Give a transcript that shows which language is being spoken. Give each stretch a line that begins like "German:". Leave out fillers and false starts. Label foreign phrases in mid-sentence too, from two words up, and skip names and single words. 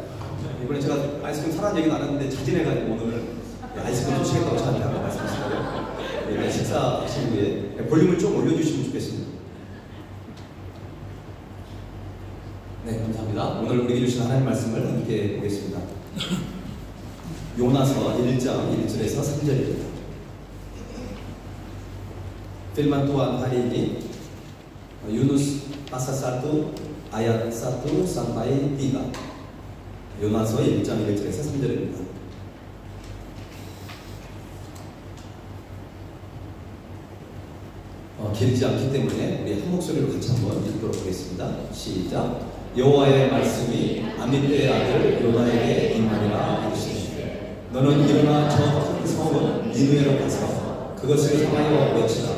Korean: 이번에 제가 아이스크림 사라는 얘기는 안 했는데 자진해가지고 오늘 아이스크림 쏘시겠다고 저한테 한번 말씀하시더라고요. 네, 식사하신 후에 볼륨을 좀 올려주시면 좋겠습니다. 네, 감사합니다. 오늘 우리에게 주신 하나님 말씀을 함께 보겠습니다. 요나서 1장 1절에서 3절입니다.
Indonesian: Firman Tuhan hari ini Yunus pasal 1 ayat 1 sampai 3.
Korean: 요나서 1장 1절에서 3절입니다. 길지 않기 때문에 우리 한 목소리로 같이 한번 읽도록 하겠습니다. 시작. 여호와의 말씀이 아미떼의 아들 요나에게 임하니라 이르시되 너는 일어나 저 큰 성읍 니느웨로 가서 그것을 향하여 외치라.